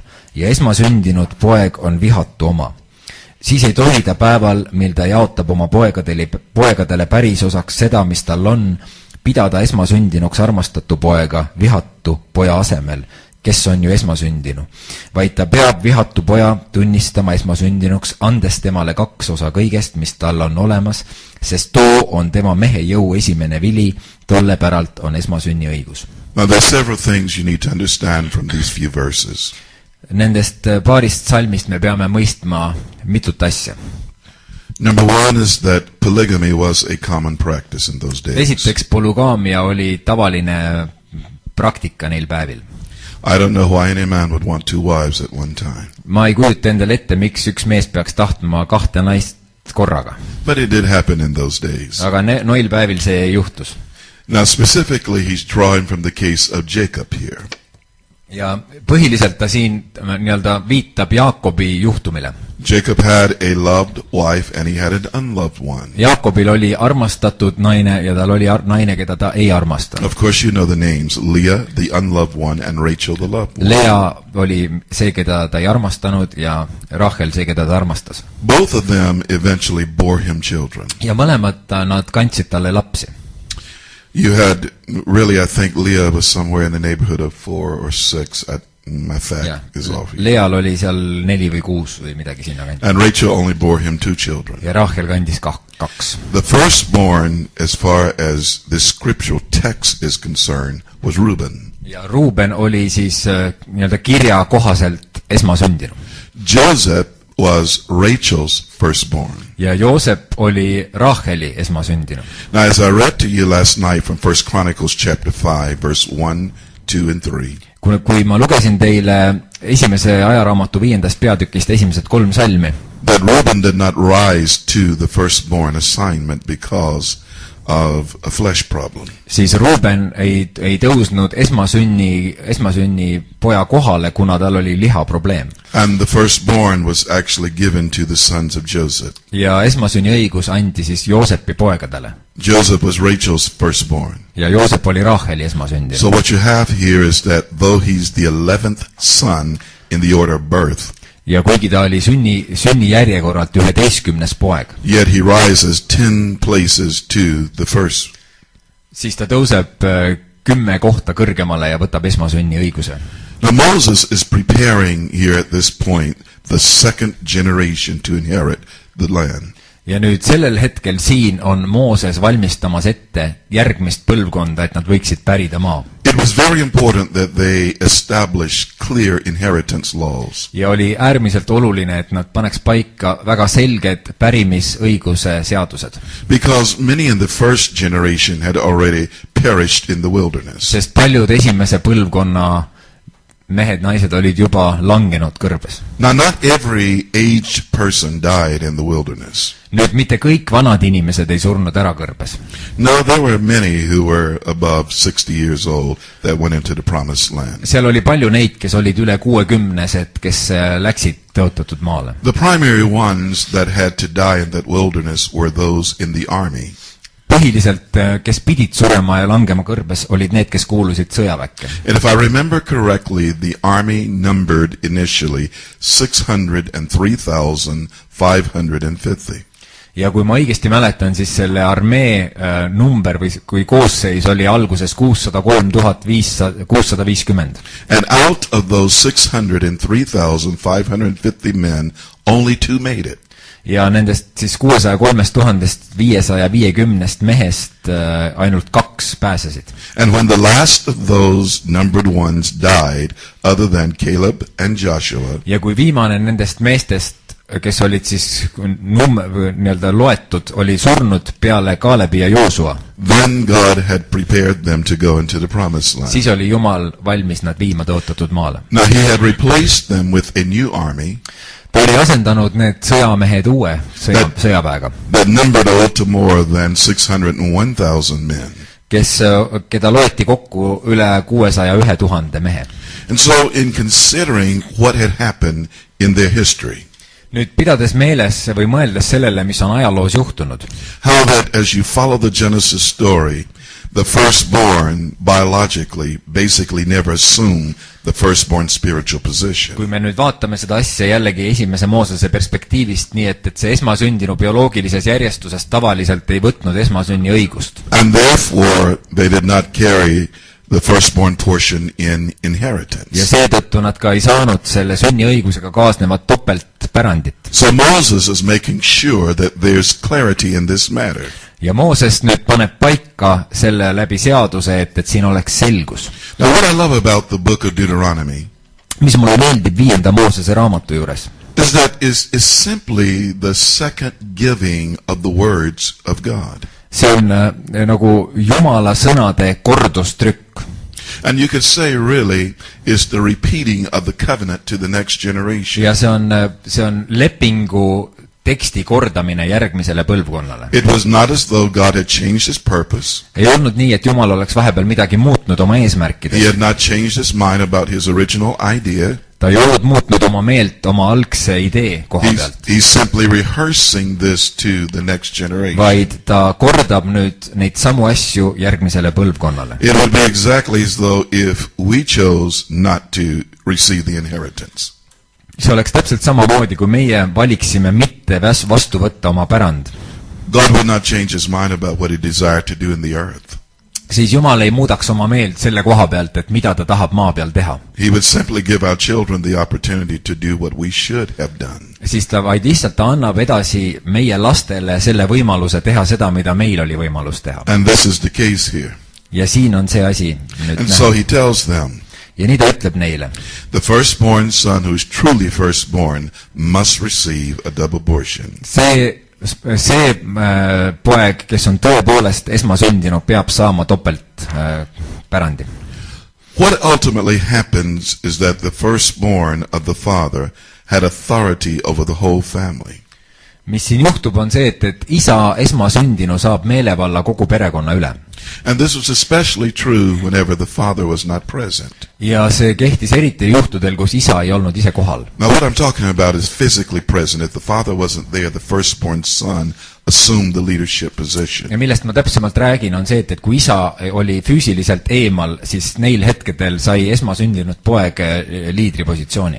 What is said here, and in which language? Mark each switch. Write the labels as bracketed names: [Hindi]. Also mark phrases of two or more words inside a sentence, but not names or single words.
[Estonian] Ja esmasündinud poeg on vihatu oma. Siis ei tohi ta päeval, mil ta jaotab oma poegadele pärisosaks seda, mis tal on, pidada esmasündinuks armastatu poega vihatu poja asemel, kes on ju esmasündinu. Vaid ta peab vihatu poja tunnistama esmasündinuks, andes temale 2 osa kõigest, mis tal on olemas, sest too on tema mehe jõu esimene vili, tolle päralt on esmasünni õigus. [English] Now there are several things you need to understand from these few verses. [Estonian] Nendest paarist salmist me peame mõistma mitut asja. [English] Number 1 is that polygamy was a common practice in those days. [Estonian] Esiteks, polügaamia oli tavaline praktika neil päevil. [English] I don't know why any man would want 2 wives at one time. [Estonian] Ma ei kujuta endale ette, miks üks mees peaks tahtma 2 naist korraga. [English] But it did happen in those days. [Estonian] Aga noil päevil see juhtus. [English] Now specifically he's drawing from the case of Jacob here. [Estonian] Ja põhiliselt ta siin viitab Jaakobi juhtumile. [English] Jacob had a loved wife and he had an unloved one. [Estonian] Jaakobil oli armastatud naine ja tal oli naine, keda ta ei armastanud. [English] Of course you know the names, Leah, the unloved one, and Rachel, the loved one. [Estonian] Lea oli see, keda ta ei armastanud, ja Rachel see, keda ta armastas. [English] Both of them eventually bore him children. [Estonian] Ja mõlemad nad kandsid talle lapsi. [English] You had, really I think Leah was somewhere in the neighborhood of 4 or 6. My fact is off. [Estonian] Leal oli seal 4 või 6 või midagi sinna kanti. [English] And Rachel only bore him 2 children. [Estonian] Ja Rachel kandis 2. [English] The firstborn, as far as the scriptural text is concerned, was Reuben. [Estonian] Ja Ruben oli siis kirja kohaselt esmasündinu. [English] Joosep was Rachel's firstborn. [Estonian] Ja Joosep oli Racheli esmasündinu. [English] Now as I read to you last night from 1 Chronicles chapter 5 verse 1, 2 and 3. [Estonian] Kui ma lugesin teile esimese ajaraamatu 5. peatükist esimesed 3 salmi, [English] that Reuben did not rise to the firstborn assignment because of a flesh problem. [Estonian] Siis Ruuben ei tõusnud esmasünni poja kohale, kuna tal oli lihaprobleem. [English] And the firstborn was actually given to the sons of Joseph. [Estonian] Ja esmasünni õigus andi siis Joosepi poegadele. [English] Joseph was Rachel's firstborn. [Estonian] Ja Joosep oli Raheli esmasündinu. [English] So what you have here is that though he's the 11th son in the order of birth, [Estonian] ja kuigi ta oli sünni järjekorralt 11. poeg, [English] yet he rises 10 places to the first. [Estonian] Siis ta tõuseb 10 kohta kõrgemale ja võtab esmasünni õiguse. [English] Now Moses is preparing here at this point the second generation to inherit the land. [Estonian] Ja nüüd sellel hetkel siin on Mooses valmistamas ette järgmist põlvkonda, et nad võiksid pärida maa. [English] It was very important that they establish clear inheritance laws. [Estonian] Ja oli äärmiselt oluline, et nad paneks paika väga selged pärimisõiguse seadused. [English] Because many in the first generation had already perished in the wilderness. [Estonian] Sest paljud esimese põlvkonna mehed, naised olid juba langenud kõrbes. [English] Now not every aged person died in the wilderness. [Estonian] Nüüd mitte kõik vanad inimesed ei surnud ära kõrbes. [English] No, there were many who were above 60 years old that went into the promised land. [Estonian] Seal oli palju neid, kes olid üle 60-sed, kes läksid tõotatud maale. [English] The primary ones that had to die in that wilderness were those in the army. [Estonian] Põhiliselt, kes pidid surema ja langema kõrbes, olid need, kes kuulusid sõjaväkke. [English] And if I remember correctly, the army numbered initially 603,550. [Estonian] Ja kui ma õigesti mäletan, siis selle armee number või kui koosseis oli alguses 603,650. [English] And out of those 603,550 men, only 2 made it. [Estonian] Ja nendest siis 603,550 mehest ainult 2 pääsesid. [English] And when the last of those numbered ones died, other than Caleb and Joshua, [Estonian] ja kui viimane nendest meestest, kes olid siis nii-öelda loetud, oli surnud peale Kaalebi ja Joosua, [English] then God had prepared them to go into the promised land. [Estonian] siis oli Jumal valmis nad viima tõotatud maale. [English] Now he had replaced them with a new army. [Estonian] Ta oli asendanud need sõjamehed uue sõjaväega, [English] that numbered a little more than 601,000 men. [Estonian] keda loeti kokku üle 601,000 mehe. [English] And so in considering what had happened in their history, [Estonian] nüüd pidades meeles või mõeldes sellele, mis on ajaloos juhtunud, [English] how that as you follow the Genesis story, the firstborn biologically basically never assumed the firstborn spiritual position. [Estonian] Kui me nüüd vaatame seda asja jällegi esimese Moosese perspektiivist nii, et see esmasündinu bioloogilises järjestuses tavaliselt ei võtnud esmasünni õigust. [English] And therefore they did not carry the firstborn portion in inheritance. [Estonian] Ja seetõttu nad ka ei saanud selle sünniõigusega kaasnevat topeltpärandit. [English] So Moses is making sure that there's clarity in this matter. [Estonian] Ja Mooses nüüd paneb paika selle läbi seaduse, et siin oleks selgus. [English] Now what I love about the book of Deuteronomy, [Estonian] mis mulle meeldib 5. Moosese raamatu juures, [English] is that is simply the second giving of the words of God. [Estonian] See on nagu Jumala sõnade kordustrükk. [English] And you could say really is the repeating of the covenant to the next generation. [Estonian] Ja see on lepingu teksti kordamine järgmisele põlvkonnale. [English] It was not as though God had changed his purpose. [Estonian] Ei olnud nii, et Jumal oleks vahepeal midagi muutnud oma eesmärkides. [English] He had not changed his mind about his original idea. [Estonian] Ta ei olnud muutnud oma meelt oma algse idee koha pealt. [English] He's simply rehearsing this to the next generation. [Estonian] Vaid ta kordab nüüd neid samu asju järgmisele põlvkonnale. [English] It would be exactly as though if we chose not to receive the inheritance. [Estonian] See oleks täpselt samamoodi, kui meie valiksime mitte vastu võtta oma pärand. [English] God would not change his mind about what he desired to do in the earth. [Estonian] Siis Jumal ei muudaks oma meelt selle koha pealt, et mida ta tahab maa peal teha. [English] He would simply give our children the opportunity to do what we should have done. [Estonian] Siis ta vaid lihtsalt ta annab edasi meie lastele selle võimaluse teha seda, mida meil oli võimalus teha. [English] And this is the case here. [Estonian] Ja siin on see asi nüüd [English] And so he tells them, [Estonian] ja nii ta ütleb neile. [English] the firstborn son who is truly firstborn must receive a double portion. [Estonian] See poeg, kes on tõepoolest esmasündinu, peab saama topelt pärandi. [English] What ultimately happens is that the firstborn of the father had authority over the whole family. [Estonian] mis siin juhtub, on see, et isa esmasündinu saab meelevalla kogu perekonna üle. [English] And this was especially true whenever the father was not present. [Estonian] Ja see kehtis eriti juhtudel, kus isa ei olnud ise kohal. [English] Now what I'm talking about is physically present. If the father wasn't there, the firstborn son assumed the leadership position. [Estonian] Ja millest ma täpsemalt räägin, on see, et kui isa oli füüsiliselt eemal, siis neil hetkedel sai esmasündinud poeg liidripositsiooni.